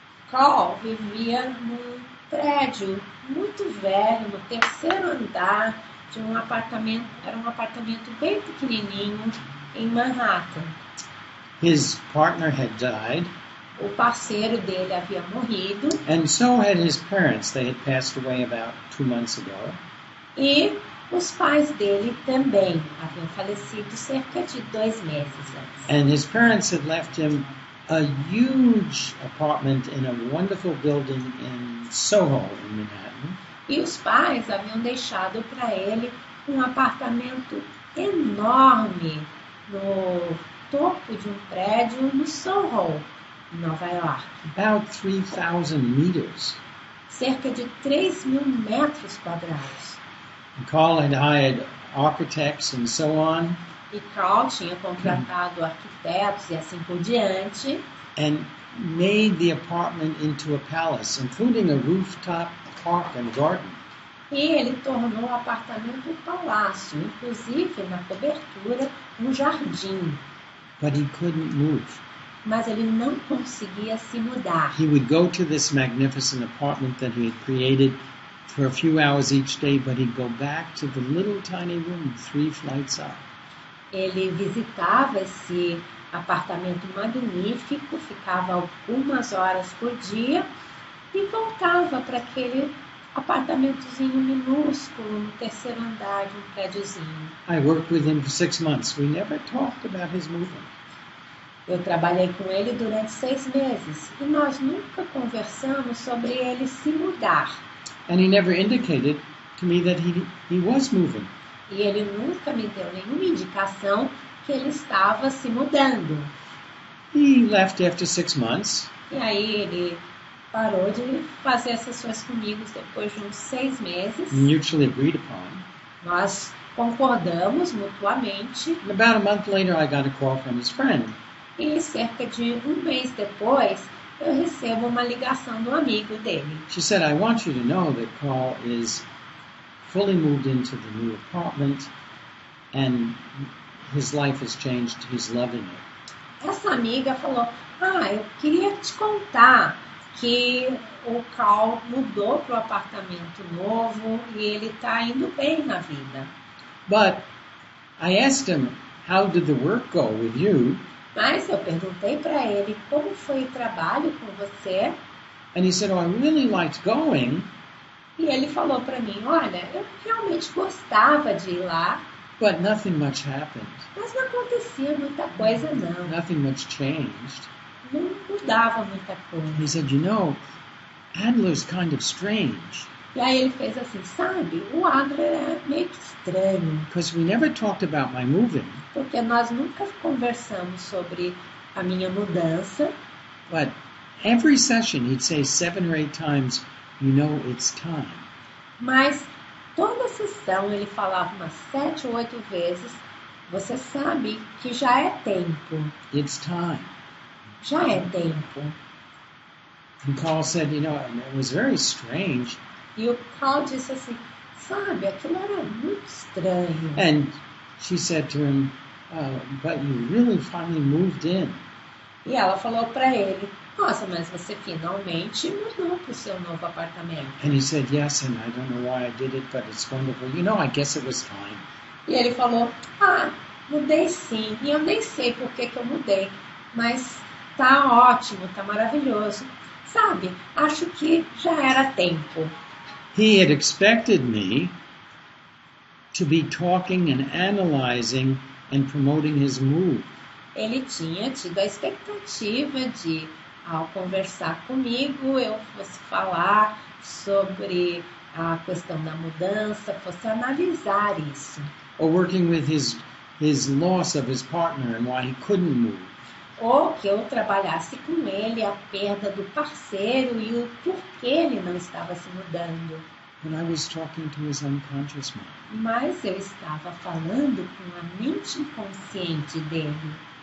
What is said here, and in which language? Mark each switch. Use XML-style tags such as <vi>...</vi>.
<pt>Qual vivia num prédio muito velho, no terceiro andar de um apartamento, era um apartamento bem pequenininho em Manhattan.</pt> <en>His partner had died,</en> <pt>O parceiro dele havia morrido</pt> <en>and so had his parents. They had passed away about 2 months ago.</en> <pt>e os pais dele também haviam falecido cerca de 2 meses antes.</pt> <en>And his parents had left him a huge apartment in a wonderful building in Soho, in Manhattan.</en> <pt>E os pais haviam deixado para ele um apartamento enorme no topo de um prédio no Soho, em Nova York.</pt> <en>About 3,000 meters.</en> <pt>Cerca de 3.000 metros quadrados.</pt> <en>And Carl had hired architects and so on,</en> <pt>E Carl tinha contratado arquitetos e assim por diante.</pt> <en>and made the apartment into a palace, including a rooftop park and garden.</en> <pt>E ele tornou o apartamento um palácio, inclusive na cobertura um jardim.</pt> <en>But he couldn't move.</en> <pt>Mas ele não conseguia se mudar.</pt> <en>He would go to this magnificent apartment that he had created for a few hours each day, but he'd go back to the little tiny room 3 flights up.</en> <pt>Ele visitava esse apartamento magnífico, ficava algumas horas por dia e voltava para aquele apartamentozinho minúsculo no terceiro andar de um prédiozinho.</pt> <en>I worked with him for 6 months. We never talked about his movement.</en> <pt>Eu trabalhei com ele durante 6 meses e nós nunca conversamos sobre ele se mudar.</pt> <en>And he never indicated to me that he was moving.</en> <pt>E ele nunca me deu nenhuma indicação que ele estava se mudando.</pt> <en>He left after 6 months.</en> <pt>E aí ele parou de fazer sessões comigo depois de uns 6 meses.</pt> <en>Mutually agreed upon.</en> <pt>Nós concordamos mutuamente.</pt> <en>And about a month later, I got a call from his friend.</en> <pt>E cerca de um mês depois, eu recebo uma ligação do amigo dele.</pt> <en>She said, I want you to know that Carl is fully moved into the new apartment and his life has changed. He's loving it.</en> <pt>Essa amiga falou, eu queria te contar que o Carl mudou para o apartamento novo e ele está indo bem na vida.</pt> <en>But I asked him, how did the work go with you?</en> <pt>Mas eu perguntei para ele, como foi o trabalho com você?</pt> <en>And he said, I really liked going,</en> <pt>E ele falou para mim, olha, eu realmente gostava de ir lá,</pt> <en>but nothing much happened.</en> <pt>mas não acontecia muita coisa não.</pt> <en>Nothing much changed.</en> <pt>Não mudava muita coisa.</pt> <en>He said, Adler's kind of strange,</en> <pt>E aí ele fez assim, sabe, o Adler é meio que estranho,</pt> <en>because we never talked about my moving,</en> <pt>porque nós nunca conversamos sobre a minha mudança,</pt> <en>but every session he'd say 7 or 8 times, it's time.</en> <pt>mas toda sessão ele falava umas 7 ou 8 vezes, você sabe que já é tempo,</pt> <en>It's time.</en> <pt>já é tempo.</pt> <en>And Carl said, it was very strange.</en> <pt>E o Carl disse assim, sabe, aquilo era muito estranho.</pt> <en>And she said to him, but you really finally moved in.</en> <pt>E ela falou para ele, nossa, mas você finalmente mudou para o seu novo apartamento.</pt> <en>And he said, yes, and I don't know why I did it, but it's wonderful. I guess it was time.</en> <pt>E ele falou, mudei sim, e eu nem sei por que eu mudei, mas tá ótimo, tá maravilhoso. Sabe, acho que já era tempo.</pt> <en>He had expected me to be talking and analyzing and promoting his move.</en> <pt>Ele tinha tido a expectativa de, ao conversar comigo, eu fosse falar sobre a questão da mudança, fosse analisar isso.</pt> <en>Or working with his loss of his partner and why he couldn't move.</en> <pt>Ou que eu trabalhasse com ele a perda do parceiro e o porquê ele não estava se mudando.</pt> <en>But I was talking to his unconscious mind.</en> <pt>Mas eu estava falando com a mente inconsciente dele.</pt>